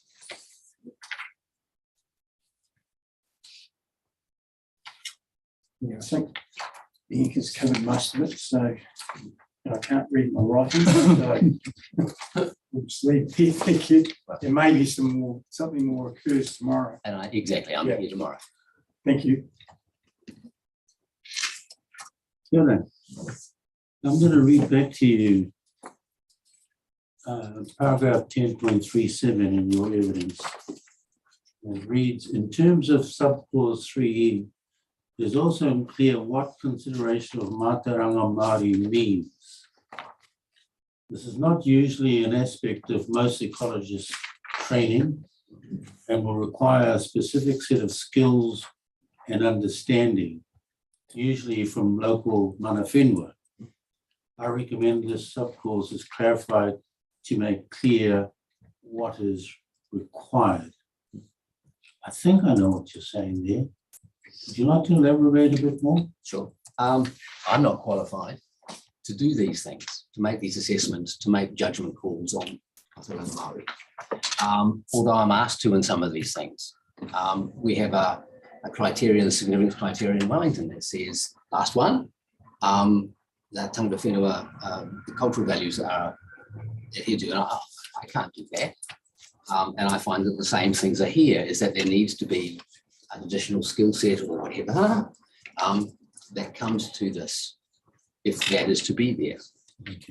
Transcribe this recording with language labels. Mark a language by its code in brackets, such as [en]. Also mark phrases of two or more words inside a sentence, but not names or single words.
[en] Yeah, I think the ink has covered most of it, so I can't read my writing. So we'll just leave it here. Thank you. There may be something more occurs tomorrow. And I'm Yeah. here tomorrow. Thank you. [mi] Kia ora. [en] I'm going to read back to you paragraph 10.37 in your evidence. It reads, in terms of subclause 3E, it is also unclear what consideration of [mi] Mātauranga Māori [en] means. This is not usually an aspect of most ecologists' training and will require a specific set of skills and understanding, usually from local [mi] mana whenua. [en] I recommend this subclause is clarified to make clear what is required. I think I know what you're saying there. Would you like to elaborate a bit more? Sure. I'm not qualified to do these things, to make these assessments, to make judgment calls on [mi] Mātauranga Māori. [en] Although I'm asked to in some of these things. We have a criterion, the significance criterion in Wellington that says, last one, that [mi] tangata whenua, [en] the cultural values are adhered to, and I can't do that. And I find that the same things are here, is that there needs to be an additional skill set or whatever that comes to this, if that is to be there. Okay.